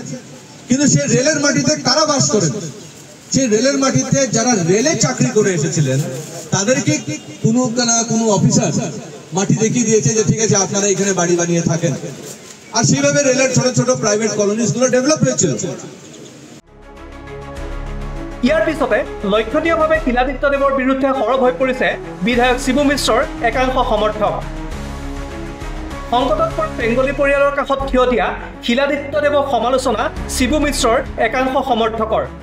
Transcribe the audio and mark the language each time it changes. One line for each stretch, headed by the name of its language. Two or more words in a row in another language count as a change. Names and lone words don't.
Bangla: কিন্তু সেই রেলের মাটিতে কারা বাস করেন? সেই রেলের মাটিতে যারা রেলে চাকরি করে এসেছিলেন তাদেরকে কোনো অফিসার মাটি দেখিয়ে দিয়েছে যে ঠিক আছে আপনারা এখানে বাড়ি বানিয়ে থাকেন, আর সেইভাবে রেলের ছোট ছোট
English: private colonies
Bangla: ডেভেলপ হয়েছিল।
Assamese: ইয়াৰ পিছতে লক্ষণীয়ভাৱে শিলাদিত্য দেৱৰ বিৰুদ্ধে সৰব হৈ পৰিছে বিধায়ক শিবু মিশ্ৰৰ একাংশ সমৰ্থক। সংকটত পৰা বেংগলী পৰিয়ালৰ কাষত থিয় দিয়া শিলাদিত্য দেৱক সমালোচনা শিবু মিশ্ৰৰ একাংশ সমৰ্থকৰ।